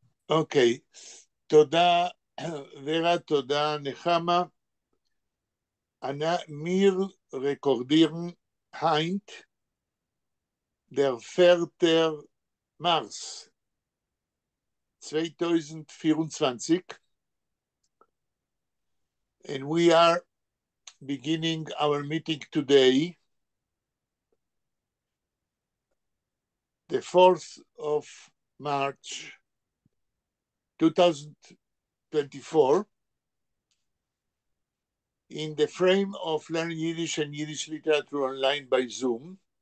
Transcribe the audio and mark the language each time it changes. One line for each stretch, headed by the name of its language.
Hebrew: אוקיי, תודה ורה, תודה נחמה.
Yiddish: Mir rekordieren heint der 4.
English: März 2024, and we are beginning our meeting today, the 4th of March 2024, in the frame of learning Yiddish and Yiddish literature online by Zoom.